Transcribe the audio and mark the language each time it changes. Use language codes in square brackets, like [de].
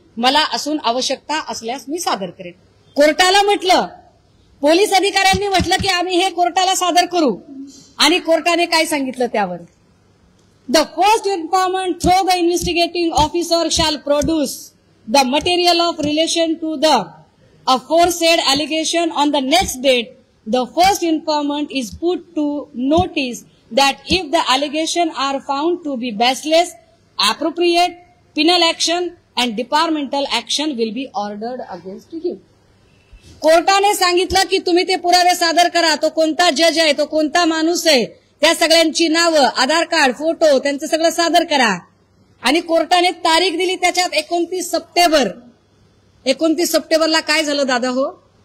[mr] मला असून आवश्यकता असल्यास मी सादर करेन. कोर्टाला म्हटलं, पोलीस अधिकाऱ्यांनी म्हटलं की आम्ही हे कोर्टाला सादर करू, आणि कोर्टाने काय सांगितलं त्यावर, [en] The first informant through the investigating officer shall produce the material of relation to the aforesaid allegation on the next date. The first informant is put to notice that if the allegation are found to be baseless, appropriate penal action and departmental action will be ordered against him. [mr] कोर्टाने सांगितलं की तुम्ही ते पुरावे सादर करा. तो कोणता जज आहे, तो कोणता माणूस आहे, त्या सगळ्यांची नावं, आधार कार्ड, फोटो, त्यांचं सगळं सादर करा. आणि कोर्टाने तारीख दिली त्याच्यात 29 सप्टेंबर. 29 सप्टेंबरला काय झालं दादा हो?